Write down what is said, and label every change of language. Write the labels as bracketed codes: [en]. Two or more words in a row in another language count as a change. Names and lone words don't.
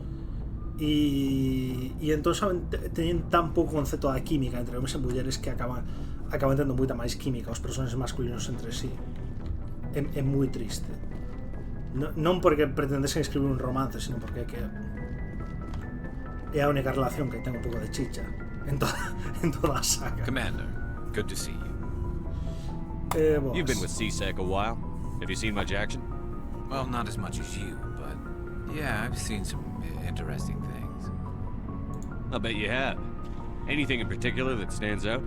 [gl] E entón teñen tan pouco concepto da química entre homens e mulleres que acaban tendo moita máis química os personaxes masculinos entre sí. É moi triste. Non porque pretendesen escribir un romance, sino porque é a única relación que ten un pouco de chicha en toda a saga. [en] Commander, good to see you. You've been with CSEC a while. Have you seen much action? Well, not as much as you, but yeah, I've seen some interesting things. I'll bet you have. Anything in particular that stands out?